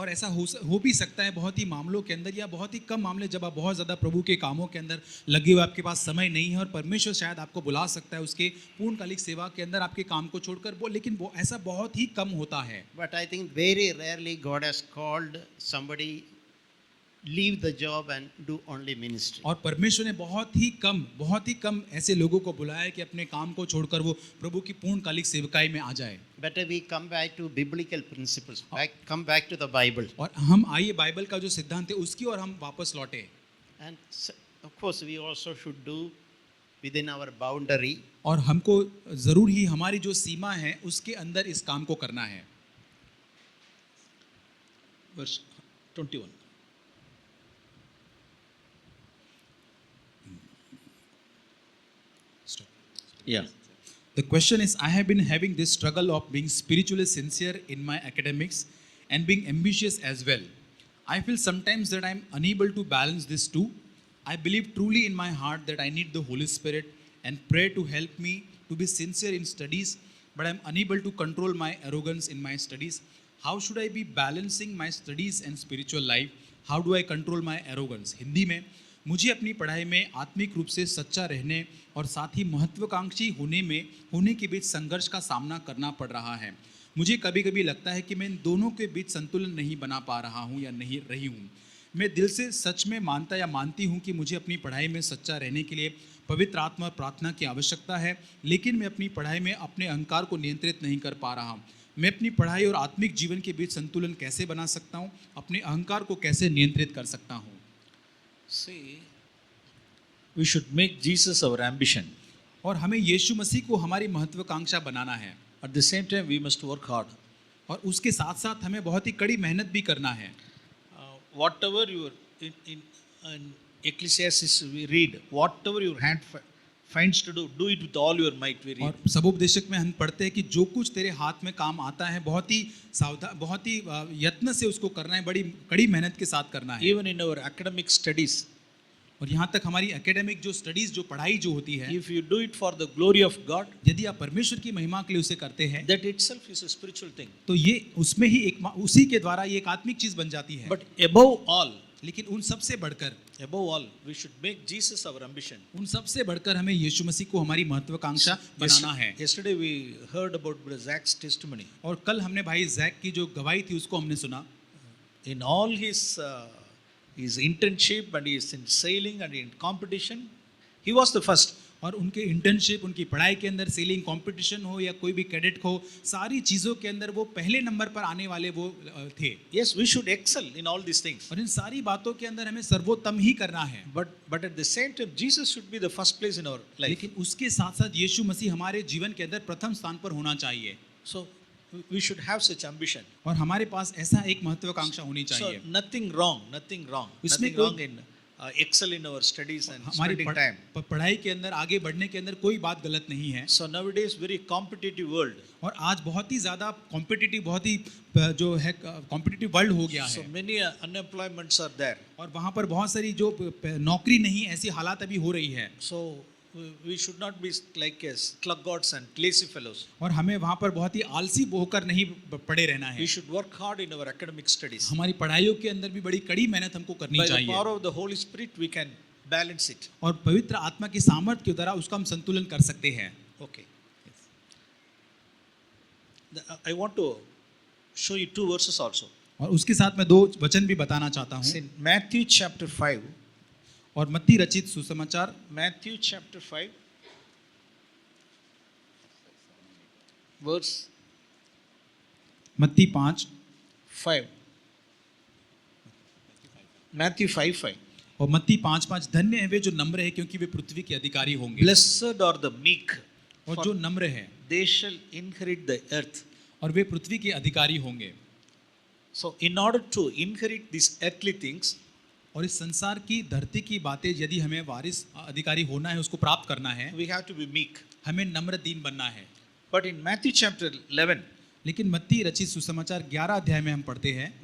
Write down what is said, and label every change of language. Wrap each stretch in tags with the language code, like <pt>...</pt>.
<hi>और ऐसा हो भी सकता है बहुत ही मामलों के अंदर, या बहुत ही कम मामले जब आप बहुत ज़्यादा प्रभु के कामों के अंदर लगे हुए, आपके पास समय नहीं है और परमेश्वर शायद आपको बुला सकता है उसके पूर्णकालिक सेवा के अंदर आपके काम को छोड़कर, लेकिन वो ऐसा बहुत ही कम होता है।</hi> <en>But I think very rarely God has called somebody leave the job and do only ministry.</en> <hi>और परमेश्वर ने बहुत ही कम ऐसे लोगों को बुलाया है कि अपने काम को छोड़कर वो प्रभु की पूर्णकालिक सेवकाई में आ जाए।</hi> <en>Better we come back to biblical principles. Come back to the Bible.</en> <hi>और हम आइए बाइबल का जो सिद्धांत है उसकी और हम वापस लौटे।</hi> <en>And of course we also should do within our boundary.</en> <hi>और हमको ज़रूर ही हमारी जो सीमा है उसके अंदर इस काम को करना है।</hi> <en>Verse 21. Yeah. The question is, I have been having this struggle of being spiritually sincere in my academics and being ambitious as well. I feel sometimes that I am unable to balance these two. I believe truly in my heart that I need the Holy Spirit and pray to help me to be sincere in studies, but I am unable to control my arrogance in my studies. How should I be balancing my studies and spiritual life? How do I control my arrogance?</en> <hi>Hindi में, मुझे अपनी पढ़ाई में आत्मिक रूप से सच्चा रहने और साथ ही महत्वाकांक्षी होने के बीच संघर्ष का सामना करना पड़ रहा है। मुझे कभी कभी लगता है कि मैं इन दोनों के बीच संतुलन नहीं बना पा रहा हूँ या नहीं रही हूँ। मैं दिल से सच में मानता या मानती हूँ कि मुझे अपनी पढ़ाई में सच्चा रहने के लिए पवित्र आत्मा और प्रार्थना की आवश्यकता है, लेकिन मैं अपनी पढ़ाई में अपने अहंकार को नियंत्रित नहीं कर पा रहा हूँ। मैं अपनी पढ़ाई और आत्मिक जीवन के बीच संतुलन कैसे बना सकता हूँ? अपने अहंकार को कैसे नियंत्रित कर सकता हूँ?</hi> <en>See, we should make Jesus our ambition.</en> <hi>और हमें यीशु मसीह को हमारी महत्वाकांक्षा बनाना है।</hi> <en>At the same time, we must work hard.</en> <hi>और उसके साथ साथ हमें बहुत ही कड़ी मेहनत भी करना है।</hi> <en>Whatever you in Ecclesiastes we read, whatever your hand finds to do it with all your might. We read.</en> <hi>और सबोपदेशक में हम पढ़ते हैं कि जो कुछ तेरे हाथ में काम आता है बहुत ही बहुत ही यत्न से उसको करना है, बड़ी कड़ी मेहनत के साथ करना है।</hi> <en>Even in our academic studies,</en> <hi>और यहाँ तक हमारी एकेडमिक जो स्टडीज, जो पढ़ाई जो होती है,</hi> <en>if you do it for the glory of God,</en> <hi>यदि आप परमेश्वर की महिमा के लिए उसे करते हैं,</hi> <en>that itself is a spiritual thing.</en> <hi>तो ये उसमें ही उसी के द्वारा ये एक आत्मिक चीज बन जाती है।</hi> <en>But above all,</en> <hi>लेकिन उन सब से बढ़कर,</hi> <en>we should make Jesus our ambition.</en> <hi>उन सब से बढ़कर हमें यीशु मसीह को हमारी महत्वाकांक्षा बनाना है।</hi> <en>Yesterday we heard about Brother Zach's testimony.</en> <hi>और कल हमने भाई जैक की जो गवाही थी उसको हमने सुना।</hi> <en>In all his internship and his in sailing and in competition, he was the first.</en> <hi>और उनके इंटर्नशिप, उनकी पढ़ाई के अंदर, सेलिंग कंपटीशन हो या कोई भी कैडेट हो, सारी चीज़ों के अंदर वो पहले नंबर पर आने वाले वो थे।</hi> <en>Yes, we should excel in all these things.</en> <hi>और इन सारी बातों के अंदर हमें सर्वोत्तम ही करना है।</hi> <en>But at the same time, Jesus should be the first place in our life.</en> <hi>लेकिन उसके साथ साथ यीशु मसीह हमारे जीवन के अंदर प्रथम स्थान पर होना चाहिए।</hi> <en>So we should have such ambition.</en> <hi>और हमारे पास ऐसा एक महत्वाकांक्षा होनी</hi> <en>So</en> <hi>चाहिए।</hi> <en>nothing wrong</en> <hi>इसमें</hi> <en>in excel in our studies and</en> <hi>हमारी</hi> <en>spending time.</en> <hi>पढ़ाई के अंदर आगे बढ़ने के अंदर कोई बात गलत नहीं है।</hi> <en>So nowadays very competitive world.</en> <hi>और आज बहुत ही ज़्यादा कॉम्पिटिटिव, बहुत ही जो है कॉम्पिटिटिव वर्ल्ड हो गया</hi> <en>So</en> <hi>है।</hi> <en>many unemployments are there.</en> <hi>और वहाँ पर बहुत सारी जो नौकरी नहीं, ऐसी हालात अभी हो रही है।</hi> <en>So we should not be like as sluggards and lazy fellows.</en> <hi>और हमें वहाँ पर बहुत ही आलसी होकर नहीं पड़े रहना है।</hi> <en>We should work hard in our academic studies.</en> <hi>हमारी पढ़ाइयों के अंदर भी बड़ी कड़ी मेहनत हमको करनी</hi> <en>By the</en> <hi>चाहिए।</hi> <en>power of the Holy Spirit, we can balance it.</en> <hi>और पवित्र आत्मा की सामर्थ्य के द्वारा उसका हम संतुलन कर सकते हैं.</hi> <en>Okay. I want to show you two verses also.</en> <hi>और उसके साथ मैं 2 वचन भी बताना चाहता</hi> <en>It's</en> <hi>हूँ.</hi> <en>in Matthew chapter 5.</en> <hi>और मत्ती रचित सुसमाचार</hi> <en>Matthew chapter 5, verse</en> <hi>मत्ती 5</hi> <en>5. Matthew 5:5.</en> <hi>और मत्ती 5:5 धन्य है वे जो नम्र है क्योंकि वे पृथ्वी के अधिकारी होंगे.</hi> <en>Blessed are the meek,</en> <hi>और</hi> <en>for</en> <hi>जो नम्र है</hi> <en>they shall inherit the earth.</en> <hi>और वे पृथ्वी के अधिकारी होंगे.</hi> <en>So, in order to inherit these earthly things,</en> <hi>और इस संसार की धरती की बातें यदि हमें वारिस अधिकारी होना है, उसको प्राप्त करना है,</hi> <en>we have to be meek.</en> <hi>हमें नम्र दीन बनना है.</hi> <en>But in Matthew chapter 11,</en> <hi>लेकिन मत्ती रचित सुसमाचार 11 अध्याय में हम पढ़ते हैं.</hi>